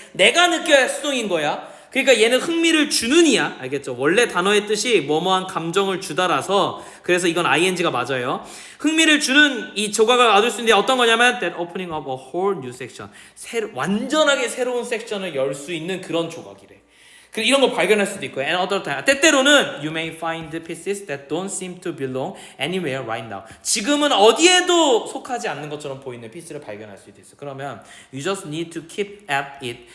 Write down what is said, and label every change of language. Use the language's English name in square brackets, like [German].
[Korean] 내가 느껴야 수동인 거야. 그러니까 얘는 흥미를 주는 이야. 알겠죠? 원래 단어의 뜻이 뭐뭐한 감정을 주다라서 그래서 이건 ing가 맞아요. 흥미를 주는 이 조각을 얻을 수 있는데 어떤 거냐면 [English] that opening up a whole new section. [Korean] 완전하게 새로운 섹션을 열 수 있는 그런 조각이래. 이런 거 발견할 수도 있고요. [English] And other time. [Korean] 때때로는 [English] you may find pieces that don't seem to belong anywhere right now. [Korean] 지금은 어디에도 속하지 않는 것처럼 보이는 피스를 발견할 수도 있어. 그러면 [English] you just need to keep at it.